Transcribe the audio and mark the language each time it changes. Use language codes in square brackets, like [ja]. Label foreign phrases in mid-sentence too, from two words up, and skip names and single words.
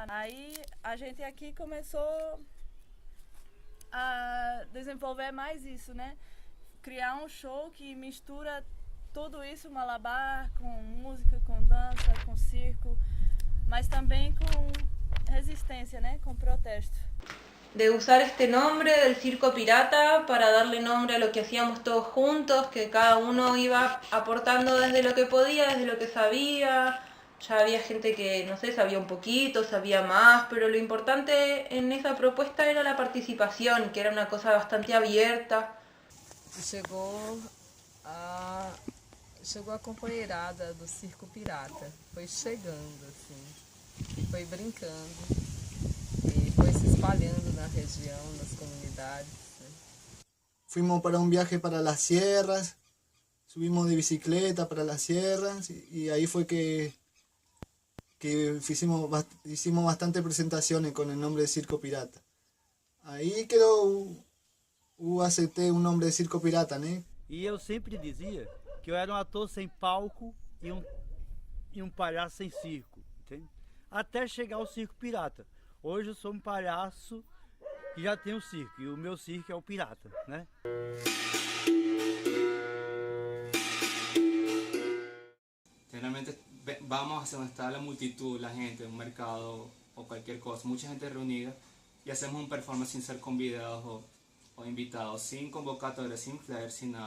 [pt] Aí a gente aqui começou a desenvolver mais isso, né? Criar um show que mistura tudo isso, malabar, com música, com dança, com circo, mas também com resistência, né? Com protesto. [es] De usar este nombre del Circo Pirata para darle nombre a lo que hacíamos todos juntos, que cada uno iba aportando desde lo que podía, desde lo que sabía. Ya había gente que, no sé, sabía un poquito, sabía más, pero lo importante en esa propuesta era la participación, que era una cosa bastante abierta. [pt] Chegou a companheirada do Circo Pirata, foi chegando assim, foi brincando e foi se espalhando na região, nas comunidades. [es] Fuimos para un viaje para las sierras, subimos de bicicleta para las sierras y ahí fue que hicimos bastantes presentaciones con el nombre de Circo Pirata. Ahí quedó [pt] UACT, um nome de Circo Pirata, né? E eu sempre dizia que eu era um ator sem palco e um palhaço sem circo, entende? Até chegar ao Circo Pirata. Hoje eu sou um palhaço que já tem um circo, e o meu circo é o Pirata, né? [es] Generalmente vamos hacia donde está la multitud, la gente, un mercado o cualquier cosa, mucha gente reunida, y hacemos un performance sin ser convidados o invitados, sin convocatoria, sin flyer, sin nada.